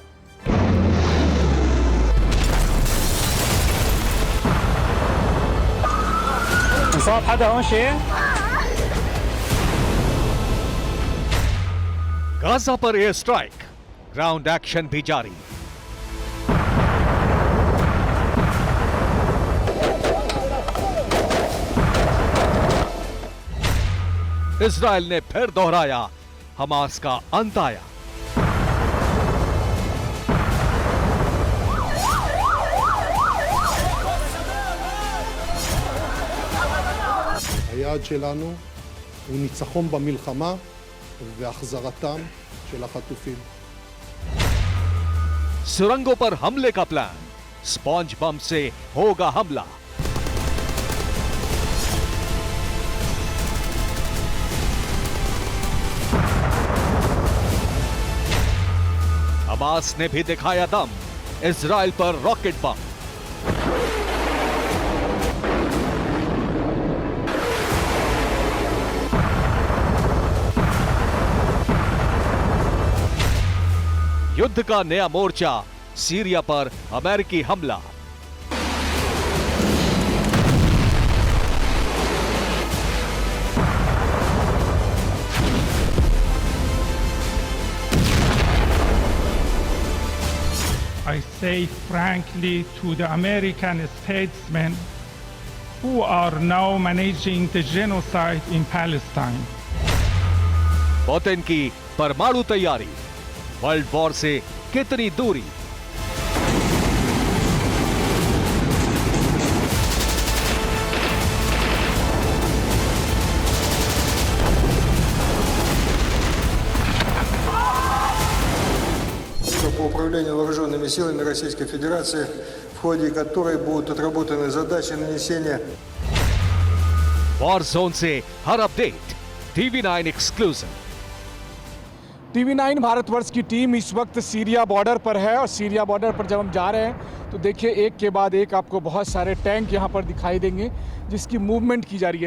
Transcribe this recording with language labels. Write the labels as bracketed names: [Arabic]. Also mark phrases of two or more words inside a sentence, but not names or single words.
[Hindi] गाजा पर [English] air strike, ground action [Hindi] भी जारी। इजराइल ने फिर दोहराया, हमास का अंत आया। [Hebrew] היעד שלנו הוא ניצחון במלחמה והחזרתם של החטופים. [Hindi] सुरंगों पर हमले का प्लान, [English] sponge bomb [Hindi] से होगा हमला। हमास ने भी दिखाया दम, इजराइल पर [English] rocket bomb. [Hindi] युद्ध का नया मोर्चा, सीरिया पर अमेरिकी हमला। [English] I say frankly to the American statesmen who are now managing the genocide in Palestine. [Hindi] पुतिन की परमाणु तैयारी, [English] world war [Hindi] से कितनी दूरी? [Russian] По управлению вооруженными силами Российской Федерации, в ходе которой будут отработаны задачи нанесения [English] war zone [Hindi] से हर अपडेट TV9 एक्सक्लूसिव। TV9 भारतवर्ष की टीम इस वक्त सीरिया बॉर्डर पर है और सीरिया बॉर्डर पर जब हम जा रहे हैं तो देखिए एक के बाद एक आपको बहुत सारे टैंक यहाँ पर दिखाई देंगे जिसकी मूवमेंट की जा रही है।